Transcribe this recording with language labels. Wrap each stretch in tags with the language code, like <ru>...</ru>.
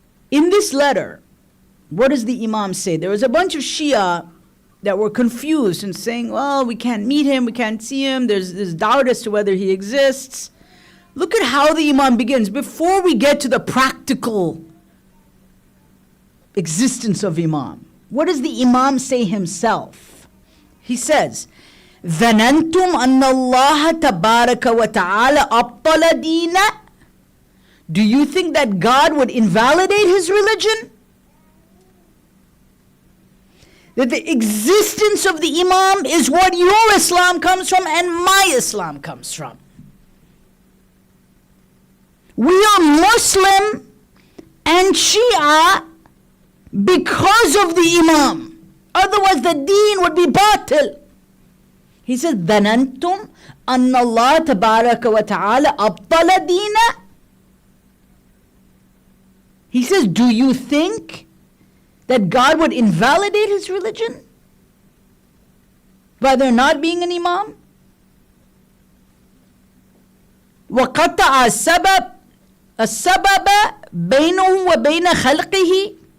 <en>In this letter, what does the Imam say? There was a bunch of Shia that were confused and saying, well, we can't meet him, we can't see him, there's doubt as to whether he exists. Look at how the Imam begins. Before we get to the practical existence of Imam, what does the Imam say himself? He says,</en> <ar>ظَنَنْتُمْ أَنَّ اللَّهَ تَبَارَكَ وَتَعَالَى أَبْطَلَ دِينَ.</ar> <en>Do you think that God would invalidate his religion? That the existence of the Imam is what your Islam comes from and my Islam comes from. We are Muslim and Shia because of the Imam. Otherwise the deen would be batil. He says,</en> <ar>ظَنَنْتُمْ أَنَّ اللَّهَ تَبَارَكَ وَتَعَالَى أَبْطَلَ دِينَ.</ar> <en>He says, do you think that God would invalidate his religion by there not being an Imam?</en> <ar>وَقَطَعَ السَّبَبَ بَيْنَهُ وَبَيْنَ خَلْقِهِ.</ar>